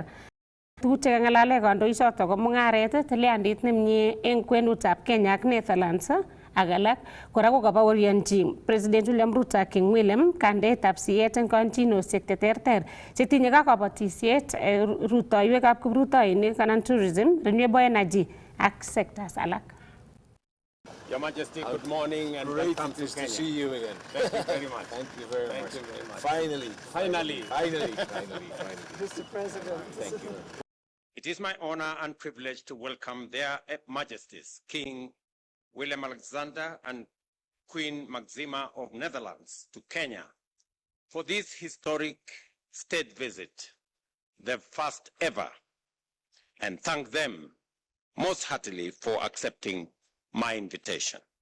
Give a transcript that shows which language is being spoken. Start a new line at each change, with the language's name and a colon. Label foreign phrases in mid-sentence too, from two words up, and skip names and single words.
Kalenjin: Tuguk chekang'alale kandoichoto ko mung'aret, tilyandit nemie eng kwenutab Kenya ak Netherlands ak alak. Kora ko kabaorionji President William Ruto ak King Willem kandeetab siyet eng kanchinosiek cheterter chetinye kabatisiet, rutoiwekab kiprutoinik anan tourism,
English: renewable energy
Kalenjin: ak sectors alak.
English: Your Majesty, good morning and welcome to Kenya. To see you again. Thank you very much. Thank you very much. Finally. Mr. President. Thank you. It is my honor and privilege to welcome their Majesties, King Willem Alexander and Queen Maxima of Netherlands to Kenya for this historic state visit, the first ever, and thank them most heartily for accepting my invitation.